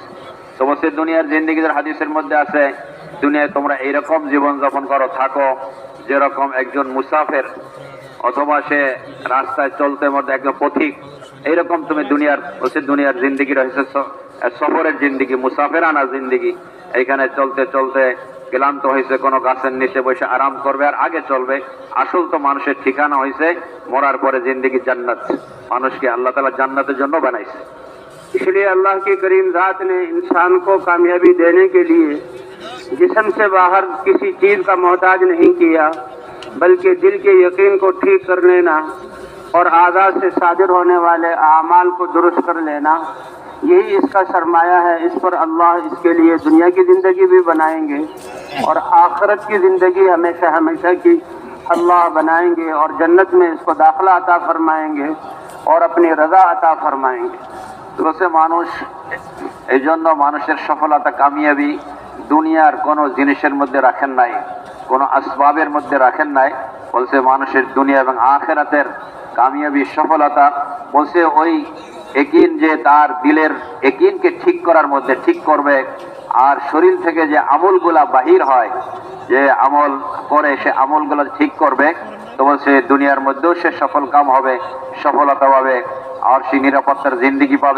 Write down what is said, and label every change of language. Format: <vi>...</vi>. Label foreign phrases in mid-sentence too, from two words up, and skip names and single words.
<bn>তো বসে দুনিয়ার জিন্দেগিদের হাদিসের মধ্যে আছে দুনিয়ায় তোমরা এইরকম জীবন যাপন করো, থাকো যেরকম একজন মুসাফির অথবা সে রাস্তায় চলতে মধ্যে একজন পথিক, এইরকম তুমি দুনিয়ার জিন্দেগি রয়েছে সফরের জিন্দেগি, মুসাফিরানা জিন্দেগি. এইখানে চলতে চলতে ক্লান্ত হয়েছে, কোনো গাছের নিচে বসে আরাম করবে আর আগে চলবে. আসল তো মানুষের ঠিকানা হয়েছে মরার পরে জিন্দেগি জান্নাত. মানুষকে আল্লাহ তাআলা জান্নাতের জন্য বানাইছে.</bn> <ur>اس لیے اللہ کی کریم ذات نے انسان کو کامیابی دینے کے لیے جسم سے باہر کسی چیز کا محتاج نہیں کیا، بلکہ دل کے یقین کو ٹھیک کر لینا اور اعضا سے صادر ہونے والے اعمال کو درست کر لینا، یہی اس کا سرمایہ ہے. اس پر اللہ اس کے لیے دنیا کی زندگی بھی بنائیں گے اور آخرت کی زندگی ہمیشہ ہمیشہ کی اللہ بنائیں گے اور جنت میں اس کو داخلہ عطا فرمائیں گے اور اپنی رضا عطا فرمائیں گے.</ur> <bn>বলছে মানুষ এই জন্য মানুষের সফলতা কামিয়াবি দুনিয়ার কোনো জিনিসের মধ্যে রাখেন নাই, কোনো আসবাবের মধ্যে রাখেন নাই। বলছে মানুষের দুনিয়া এবং আখিরাতের কামিয়াবি সফলতা বলছে ওই একিন, যে তার দিলের একিনকে ঠিক করার মধ্যে ঠিক করবে, আর শরীর থেকে যে আমলগুলা বাহির হয়, যে আমল করে সে আমলগুলো ঠিক করবে, তো বলছে দুনিয়ার মধ্যেও সে সফল কাম হবে, সফলতা পাবে, আর সে নিরাপত্তার জিন্দিগি পাবে।</bn>